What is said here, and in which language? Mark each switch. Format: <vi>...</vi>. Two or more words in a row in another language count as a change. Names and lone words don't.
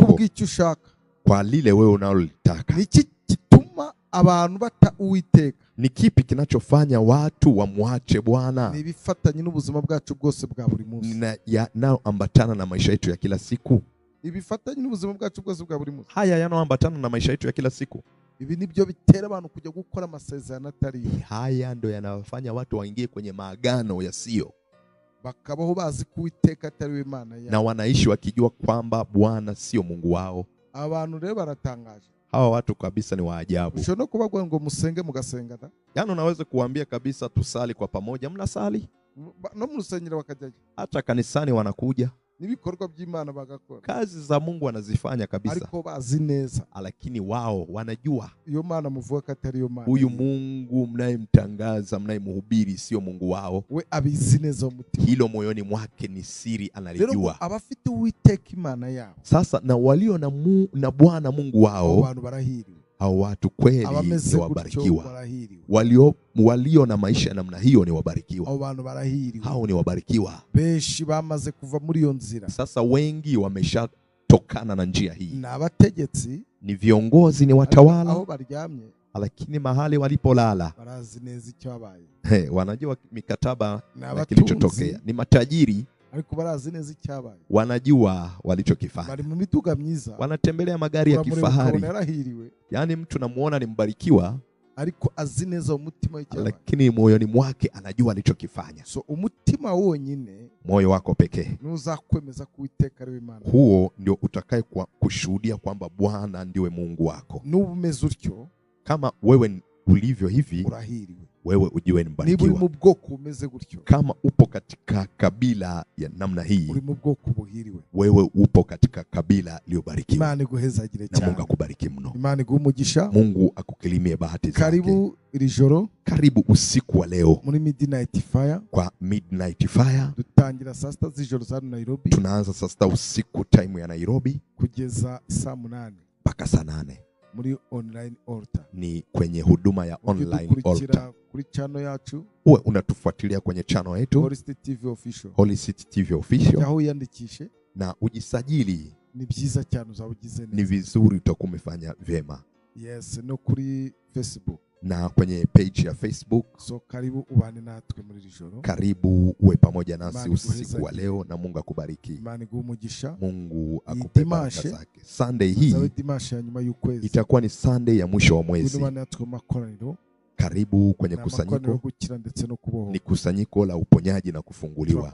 <rw>Kubw'icyo ushaka,</rw> <sw>kwa lile wewe unalolitaka.</sw> <rw>Niki gituma abantu bata Uwiteka?</rw> <sw>Ni kipi kinachofanya watu wamwache Bwana?</sw> <rw>Ni ibifatanye n'ubuzima bwacu bwose bwa buri munsi.</rw> <sw>Yanayoambatana na maisha yetu ya kila siku.</sw> <rw>Ibifatanye n'ubuzima bwacu bwose bwa buri munsi.</rw> <sw>Haya yanayoambatana na maisha yetu ya kila siku.</sw> <rw>Ibi nibyo bitera abantu kujya gukora amasezerano atari.</rw> <sw>Haya ndio yanawafanya watu waingie kwenye maagano yasiyo.</sw> <rw>Bakabaho bazi ko Uwiteka atari we Imana yabo.</rw> <sw>Na wanaishi wakijua kwamba Bwana sio Mungu wao.</sw> <rw>Abantu rero baratangaje.</rw> <sw>Hawa watu kabisa ni waajabu.</sw> <rw>Ushobora kubagwa ngo musenge mugasengana.</rw> <sw>Yaani unaweza kuambia kabisa tusali kwa pamoja, mnasali.</sw> <rw>No mu rusengero bakajyaje.</rw> <sw>Hata kanisani wanakuja.</sw> <rw>Nibikorwa by'Imana bagakora.</rw> <sw>Kazi za Mungu wanazifanya kabisa.</sw> <rw>Ariko bazi neza.</rw> <sw>Lakini wao wanajua.</sw> <rw>Iyo Mana muvuga atari yo Mana.</rw> <sw>Huyu Mungu mnayemtangaza, mnayemhubiri sio Mungu wao.</sw> <rw>We abizi neza umutima.</rw> <sw>Hilo moyoni mwake ni siri analijua.</sw> <rw>Rero abafite Uwiteka Imana yao.</rw> <sw>Sasa na walio na Bwana Mungu wao.</sw> <rw>Abantu barahiriwe.</rw> <sw>Hao watu kweli ni wabarikiwa. Walio na maisha namna hiyo ni wabarikiwa.</sw> <rw>Abantu barahiriwe.</rw> <sw>Hao ni wabarikiwa.</sw> <rw>Beshi bamaze kuva muri iyo nzira.</rw> <sw>Sasa wengi wameshatokana na njia hii.</sw> <rw>Na abategetsi,</rw> <sw>ni viongozi, ni watawala.</sw> <rw>Aho baryamye.</rw> <sw>Lakini mahali walipolala</sw> <rw>barazi neza icyo abaye.</rw> <sw>Wanajua mikataba na kilichotokea. Ni matajiri.</sw> <rw>Ariko barazi neza icyabaye.</rw> <sw>Wanajua walichokifanya.</sw> <rw>Bari mu mituga myiza.</rw> <sw>Wanatembelea magari ya kifahari. Yaani mtu namuona ni mbarikiwa.</sw> <rw>Ariko azi neza umutima w'icyabaye.</rw> <sw>Lakini moyoni mwake anajua alichokifanya.</sw> <rw>So umutima wonyine,</rw> <sw>moyo wako pekee,</sw> <rw>nuzakwemeza kuiteka ari Imana.</rw> <sw>Huo ndio utakaye kushuhudia kwamba Bwana ndiwe Mungu wako.</sw> <rw>N'ubumeze utyo,</rw> <sw>kama wewe ulivyo hivi,</sw> <rw>urahiriwe.</rw> <sw>Wewe ujue ni mbarikiwa.</sw> <rw>Niba uri mu bwoko umeze gutyo,</rw> <sw>kama upo katika kabila ya namna hii,</sw> <rw>uri mu bwoko buhiriwe.</rw> <sw>Wewe upo katika kabila iliyobarikiwa.</sw> <rw>Imana iguhezagire cyane.</rw> <sw>Na Mungu akubariki mno.</sw> <rw>Imana igumugisha.</rw> <sw>Mungu akukilimie bahati zake.</sw> <rw>Karibu iri joro.</rw> <sw>Karibu usiku wa leo.</sw> <rw>Muri Midnight Fire.</rw> <sw>Kwa Midnight Fire.</sw> <rw>Dutangira saa 6 z'ijoro za Nairobi.</rw> <sw>Tunaanza saa 6 usiku time ya Nairobi.</sw> <rw>Kugeza saa 8.</rw> <sw>Mpaka saa 8.</sw> <rw>Muri</rw> <en>online altar.</en> <sw>Ni kwenye huduma ya</sw> <en>online altar.</en> <rw>Kuri channel yacu.</rw> <sw>Uwe unatufuatilia kwenye channel yetu Holy City TV Official. Holy City TV Official.</sw> <rw>Yaho yandikishe</rw> <sw>na ujisajili.</sw> <rw>Ni byiza cyane uzabugize neza.</rw> <sw>Ni vizuri utakuwa umefanya vyema.</sw> <en>Yes,</en> <rw>no kuri Facebook.</rw> <sw>Na kwenye page ya Facebook.</sw> <rw>So karibu ubane natwe muri rijoro.</rw> <sw>Karibu uwe pamoja nasi usiku wa leo na Mungu akubariki.</sw> <rw>Imana igumugisha.</rw> <sw>Mungu akupe baraka zake. Sunday hii</sw> <rw>nyuma y'ukwezi.</rw> <sw>Itakuwa ni Sunday ya mwisho wa mwezi. Karibu kwenye kusanyiko. Ni kusanyiko la uponyaji na kufunguliwa.</sw>